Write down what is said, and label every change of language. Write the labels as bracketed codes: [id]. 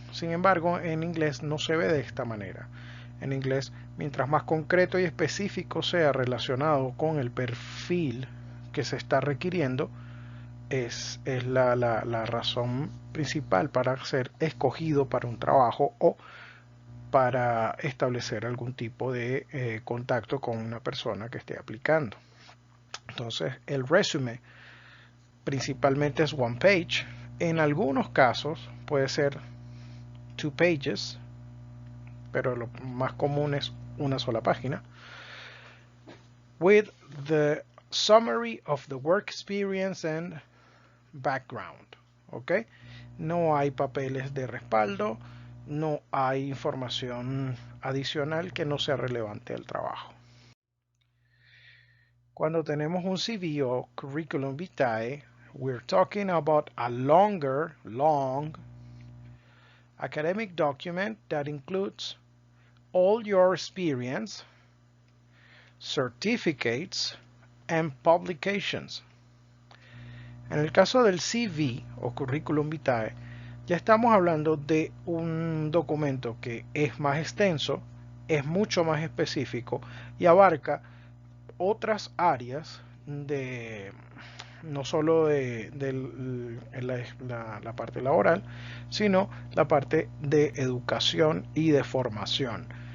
[es] Sin embargo, en inglés no se ve de esta manera. En inglés, mientras más concreto y específico sea relacionado con el perfil que se está requiriendo, es la razón principal para ser escogido para un trabajo o para establecer algún tipo de contacto con una persona que esté aplicando. Entonces, el resume principalmente es [en] one page. [es] En algunos casos puede ser [en] two pages, [es] pero lo más común es una sola página. [en] With the summary of the work experience and background. ¿Ok? [es] No hay papeles de respaldo, no hay información adicional que no sea relevante al trabajo. Cuando tenemos un CV o curriculum vitae, [en] we're talking about a long academic document that includes all your experience, certificates, and publications. [es] En el caso del CV o curriculum vitae, ya estamos hablando de un documento que es más extenso, es mucho más específico y abarca otras áreas de no solo de la parte laboral, sino la parte de educación y de formación.